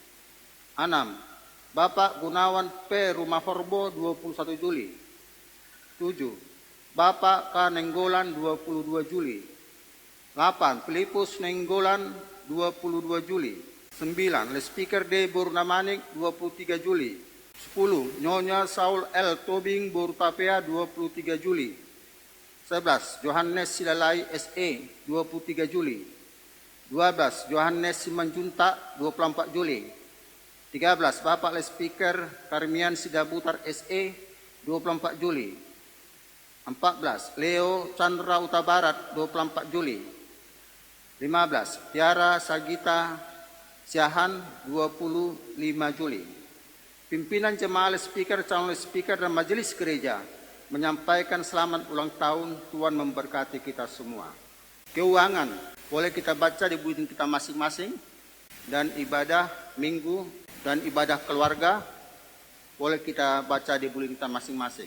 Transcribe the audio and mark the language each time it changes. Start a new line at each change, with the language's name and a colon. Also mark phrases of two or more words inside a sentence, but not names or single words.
Indonesian: 6. Bapak Gunawan P. Rumah Forbo 21 Juli. 7. Bapak K. Nenggolan 22 Juli. 8. Filipus Nenggolan 22 Juli. 9. Lespiker D. Burnamanik 23 Juli. 10. Nyonya Saul L. Tobing Borutapea 23 Juli. 11. Johannes Silalai SE 23 Juli. 12. Johannes Simanjunta 24 Juli. 13. Bapak Lespiker Karmian Sidabutar SE 24 Juli. 14. Leo Chandra Utabarat 24 Juli. 15. Tiara Sagita Siahan 25 Juli. Pimpinan jemaah Lespiker, calon Lespiker dan majelis gereja menyampaikan selamat ulang tahun. Tuhan memberkati kita semua. Keuangan boleh kita baca di buku kita masing-masing, dan ibadah minggu dan ibadah keluarga boleh kita baca di buku kita masing-masing.